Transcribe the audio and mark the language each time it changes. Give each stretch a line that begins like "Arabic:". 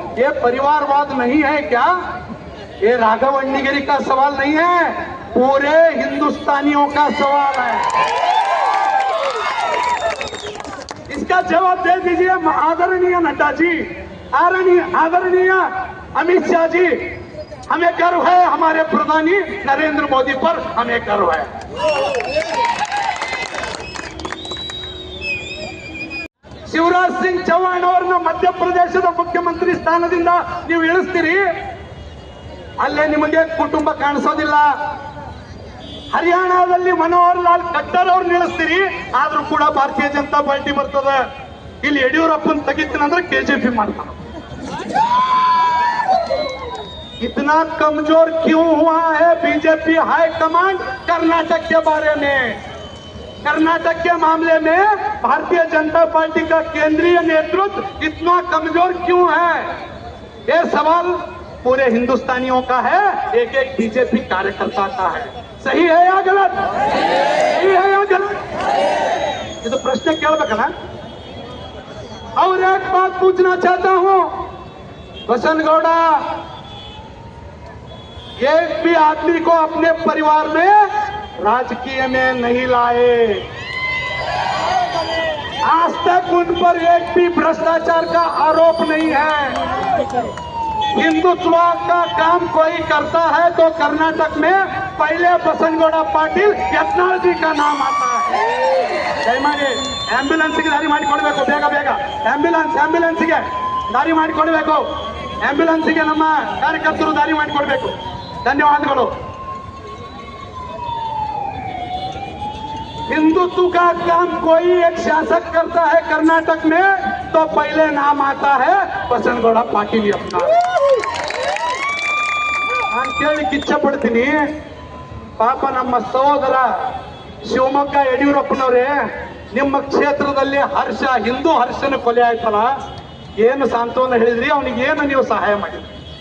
Hindi: ये परिवारवाद नहीं है क्या? ये राघव अण्णगिरी का सवाल नहीं है, पूरे हिंदुस्तानियों का सवाल है। इसका जवाब दे दीजिए आदरणीय नड्डा जी, आदरणीय अमित शाह जी। हमें गर्व है हमारे प्रधानी नरेंद्र मोदी पर, हमें गर्व है।
Kannada: ಶಿವರಾಜ್ ಸಿಂಗ್ ಚೌಹಾಣ್ ಅವರನ್ನ ಮಧ್ಯಪ್ರದೇಶದ ಮುಖ್ಯಮಂತ್ರಿ ಸ್ಥಾನದಿಂದ ನೀವು ಇಳಿಸ್ತೀರಿ, ಅಲ್ಲೇ ನಿಮಗೆ ಕುಟುಂಬ ಕಾಣಿಸೋದಿಲ್ಲ। ಹರಿಯಾಣದಲ್ಲಿ ಮನೋಹರ್ ಲಾಲ್ ಖಟ್ಟರ್ ಅವ್ರನ್ನ ಇಳಿಸ್ತೀರಿ, ಆದ್ರೂ ಕೂಡ ಭಾರತೀಯ ಜನತಾ ಪಾರ್ಟಿ ಬರ್ತದೆ। ಇಲ್ಲಿ ಯಡಿಯೂರಪ್ಪನ ತೆಗಿತೀನಂದ್ರೆ ಕೆಜೆಪಿ ಮಾಡ್ತಾನೆ।
Hindi: इतना कमजोर क्यों हुआ है बीजेपी हाईकमांड कर्नाटक के बारे में? कर्नाटक के मामले में भारतीय जनता पार्टी का केंद्रीय नेतृत्व इतना कमजोर क्यों है? ये सवाल पूरे हिंदुस्तानियों का है, एक एक बीजेपी कार्यकर्ता का है। सही है या गलत? सही है या गलत? ये तो प्रश्न
Kannada: ಕೇಳಬೇಕಲ್ಲ।
Hindi: और एक बात पूछना चाहता हूं, बसनगौड़ा, एक भी आदमी को अपने परिवार में राजकीय में नहीं लाए। आज तक उन पर एक भी भ्रष्टाचार का आरोप नहीं है। हिंदुत्व का काम कोई करता है तो कर्नाटक में पहले बसनगौड़ा पाटिल यत्नाल जी का नाम आता है।
Kannada: दयमाಡಿ ಆಂಬ್ಯುಲೆನ್ಸ್ಗೆ ದಾರಿ ಮಾಡಿಕೊಡಬೇಕು, ಬೇಗ ಬೇಗ ಆಂಬ್ಯುಲೆನ್ಸ್ಗೆ ದಾರಿ ಮಾಡಿಕೊಡಬೇಕು, ಆಂಬ್ಯುಲೆನ್ಸ್ಗೆ ನಮ್ಮ ಕಾರ್ಯಕರ್ತರು ದಾರಿ ಮಾಡಿಕೊಡಬೇಕು।
Hindi: धन्यवाद। हिंदुत्व का काम कोई एक शासक करता है कर्नाटक में तो पहले नाम आता है बसनगौड़ा पाटिल अपना।
Kannada: ನಾನು ಕೇಳಲಿಕ್ಕೆ ಇಚ್ಛೆ ಪಡ್ತೀನಿ, ಪಾಪ ನಮ್ಮ ಸಹೋದರ ಶಿವಮೊಗ್ಗ ಯಡಿಯೂರಪ್ಪನವರೇ, ನಿಮ್ಮ ಕ್ಷೇತ್ರದಲ್ಲಿ ಹರ್ಷ, ಹಿಂದೂ ಹರ್ಷನ ಕೊಲೆ ಆಯ್ತಲ್ಲ, ಏನು ಸಾಂತ್ವನ ಹೇಳಿದ್ರಿ, ಅವನಿಗೆ ಏನು ನೀವು ಸಹಾಯ ಮಾಡಿದ್ರಿ?